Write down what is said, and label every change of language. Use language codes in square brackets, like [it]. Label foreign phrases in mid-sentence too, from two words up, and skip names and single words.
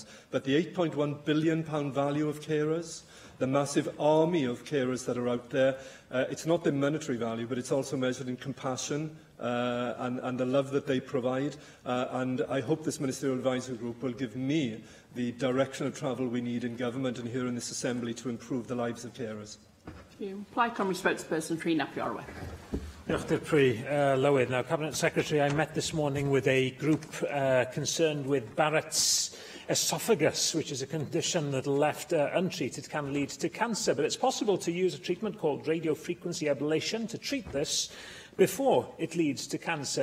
[en] But the £8.1 billion value of carers, the massive army of carers that are out there, it's not the monetary value, but it's also measured in compassion and the love that they provide. And I hope this Ministerial Advisory Group will give me the direction of travel we need in government and here in this Assembly to improve the lives of carers. Plaid Cymru spokesperson Rhyn ap Iorwerth. [cy] Dr. Pree Lywydd. [en] Now, Cabinet Secretary, I met this morning with a group concerned with Barrett's esophagus, which is a condition that, left untreated, can lead to cancer. But it's possible to use a treatment called radiofrequency ablation to treat this before it leads to cancer.